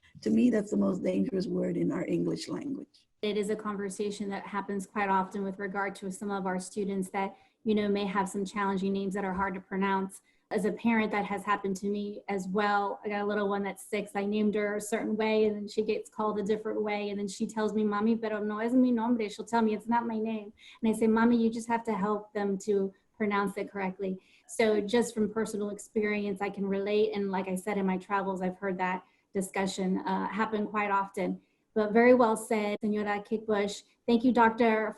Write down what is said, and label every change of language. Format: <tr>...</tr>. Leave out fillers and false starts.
<en>To me, that's the most dangerous word in our English language. It is a conversation that happens quite often with regard to some of our students that, may have some challenging names that are hard to pronounce. As a parent, that has happened to me as well. I got a little one that's 6. I named her a certain way, and then she gets called a different way. And then she tells me, Mommy,</en> <es>pero no es mi nombre.</es> <en>She'll tell me it's not my name. And I say, Mommy, you just have to help them to pronounce it correctly. So just from personal experience, I can relate. And like I said, in my travels, I've heard that discussion happen quite often. But very well said, Senora Kickbusch. Thank you, Dr.</en>